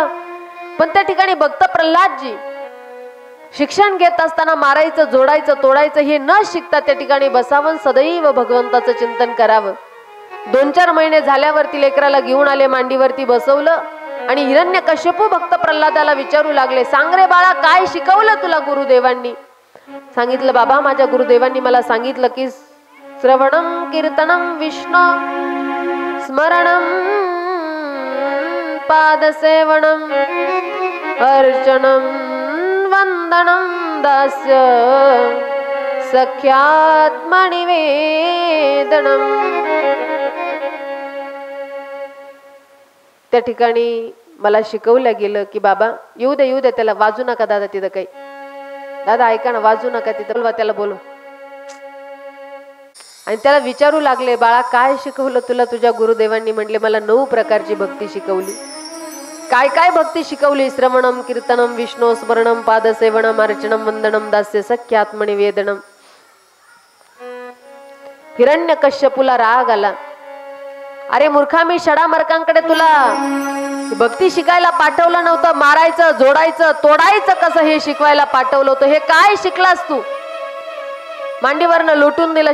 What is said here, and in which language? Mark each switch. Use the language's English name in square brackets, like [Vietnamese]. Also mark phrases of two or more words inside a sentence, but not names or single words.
[Marathi] पण त्या ठिकाणी भक्त प्रल्हादजी शिक्षण घेत असताना मारायचं, जोडायचं, तोडायचं हे न शिकता त्या ठिकाणी बसावं, सदैव भगवंताचं चिंतन करावं। 2-4 महिने झाल्यावरती लेकराला घेऊन आले, मांडीवरती बसवलं आणि हिरण्यकश्यपू भक्त प्रल्हादाला विचारू लागले, सांग रे बाळा, काय शिकवलं तुला गुरुदेवांनी? सांगितलं, बाबा माझ्या गुरुदेवांनी मला सांगितलं की [Sanskrit] श्रवणं कीर्तनं विष्णु स्मरणं पादसेवनं अर्चनं वंदनं दास्य सख्यात्मनिवेदनं। [Marathi] त्या ठिकाणी मला शिकवलं गेलं की बाबा येऊ दे त्याला, वाजू नका दादा तिथं काही। दादा ऐका ना, वाजू नका तिथं, बोलवा त्याला, बोलवा। आणि त्याला विचारू लागले, बाळा काय शिकवलं तुला तुझ्या गुरुदेवांनी? म्हणले मला 9 प्रकारची भक्ती शिकवली. काय काय भक्ती शिकवली? [Sanskrit] श्रवणम, कीर्तनम, विष्णू स्मरणम, पादसेवनम, अर्चनम, वंदनम, दास्य सख्यात्मनि वेदनम. [Marathi] हिरण्यकश्यपूला राग आला. अरे मूर्खा, मी षडामर्कांकडे तुला भक्ती शिकायला पाठवलं नव्हतं, मारायचं, जोडायचं, तोडायचं कसं हे शिकवायला पाठवलं होतं. हे काय शिकलास तू? मांडीवरनं लुटून दिलं.